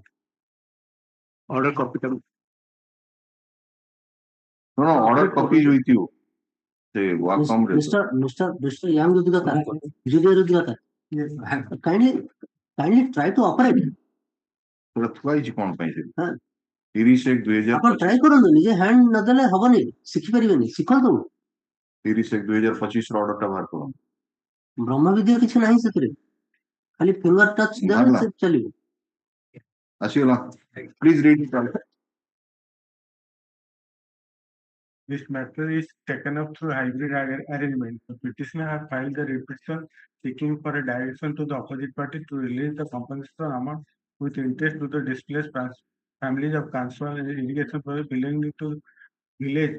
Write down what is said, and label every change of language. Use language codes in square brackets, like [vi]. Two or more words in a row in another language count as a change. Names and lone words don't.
[en] Order copy. No, order copy is with you. Say, welcome. Mr. Yang Rudgata. Julia Rudgata. Yes. Kindly try to operate. [hi] Twice कौन पाइजे? 31/2025 [or] ଆପଣ try କରନ୍ତୁ ନିଜେ hand ନଦେଲେ ହବନି ଶିଖି ପାରିବେନି ଶିଖନ୍ତୁ 31/2025 ର order ଟା ବାହାର କରନ୍ତୁ ବ୍ରହ୍ମ ବିଦ୍ୟା କିଛି ନାହିଁ ସେଥିରେ ଖାଲି [en] finger touch [or] ଦେଲେ ସେ ଚାଲିବ ଆସିଗଲା [en] please read it. This matter is taken up through hybrid arrangement. The petitioner has filed the petition seeking for a direction to the opposite party to release the compensation amount with interest to the displaced families of Kanswal irrigation project belonging to village